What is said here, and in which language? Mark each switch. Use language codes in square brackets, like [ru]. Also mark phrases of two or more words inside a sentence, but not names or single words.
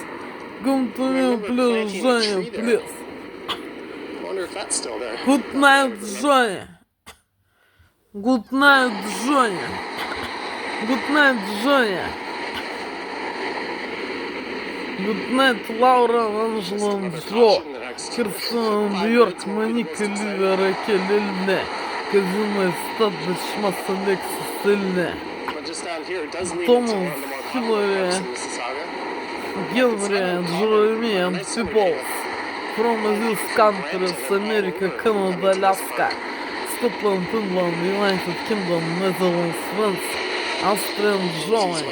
[en] Come to me, please, Жая, please. I wonder if that's still there. Good night, Жая. Good night, Жая. Good night, Жая. Good night, Laura, Angela, Джо, Кирстен, Нью-Йорк, Моника, Ливера, Келлильне, Казино, Стадыч, Масса, Лексис, Сильне, But just down here, it does lead Thomas, into one of the more Hillary, popular parts in Mississauga. Генри, Джереми, and people from these countries, America, Canada, Alaska, Scotland, England, United Kingdom, Netherlands, France, Austria, and Germany.